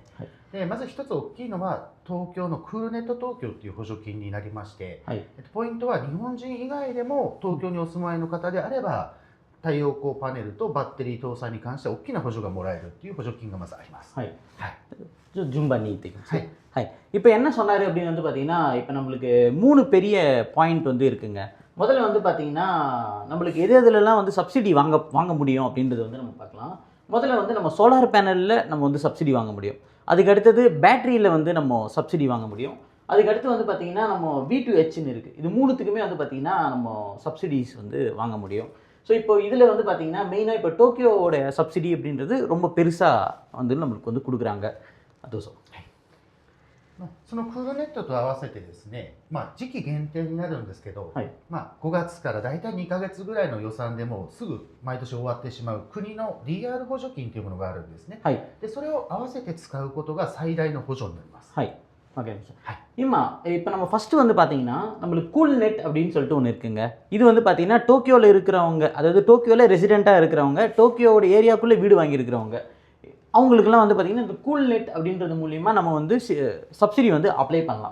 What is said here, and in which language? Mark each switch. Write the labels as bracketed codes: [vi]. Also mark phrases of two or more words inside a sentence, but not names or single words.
[ja] でまず1つ大きいのは東京のクールネット東京という補助金になりまして、ポイントは日本人以外でも東京にお住まいの方であれば太陽光パネルとバッテリー搭載に関して大きな補助がもらえるという補助金がまずあります。順番に言っていきます。 [ta] இப்போ என்ன சொன்னார் அப்படின்னு வந்து பார்த்தீங்கன்னா, இப்போ நம்மளுக்கு 3 பெரிய பாயிண்ட் வந்து இருக்குங்க. முதல்ல வந்து பார்த்தீங்கன்னா, நம்மளுக்கு எது எதுலலாம் வந்து சப்சிடி வாங்க முடியும் அப்படின்றது வந்து நம்ம பார்க்கலாம். முதல்ல வந்து நம்ம சோலார் பேனலில் நம்ம வந்து சப்சிடி வாங்க முடியும். அதுக்கு அடுத்தது பேட்டரியில் வந்து நம்ம சப்சிடி வாங்க முடியும். அதுக்கு அடுத்து வந்து பார்த்திங்கன்னா நம்ம V2Hன்னு இருக்குது. இது மூணுத்துக்குமே வந்து பார்த்திங்கன்னா நம்ம சப்சிடிஸ் வந்து வாங்க முடியும். ஸோ இப்போ இதில் வந்து பார்த்திங்கன்னா மெயினாக இப்போ டோக்கியோவோட சப்சிடி அப்படின்றது ரொம்ப பெருசாக வந்து நம்மளுக்கு வந்து கொடுக்குறாங்க. அதுவும் [ja] そのクールネットと合わせてですね、時期限定になるんですけど、5月からだいたい2ヶ月ぐらいの予算でもすぐ毎年終わってしまう国の DR 補助金というものがあるんですね。でそれを合わせて使うことが最大の補助になります。 [ta] இப்போ நம்ம ஃபஸ்ட்டு வந்து பார்த்தீங்கன்னா நம்மளுக்கு கூல் நெட் அப்படின்னு சொல்லிட்டு ஒன்று இருக்குங்க. இது வந்து பார்த்தீங்கன்னா டோக்கியோவில் இருக்கிறவங்க, அதாவது டோக்கியோவில் ரெசிடெண்ட்டாக இருக்கிறவங்க, டோக்கியோவோட ஏரியாவுக்குள்ளே வீடு வாங்கியிருக்கிறவங்க, அவங்களுக்குலாம் வந்து பார்த்திங்கன்னா இந்த கூல் நெட் அப்படின்றது மூலிமா நம்ம வந்து சப்சிடி வந்து அப்ளை பண்ணலாம்.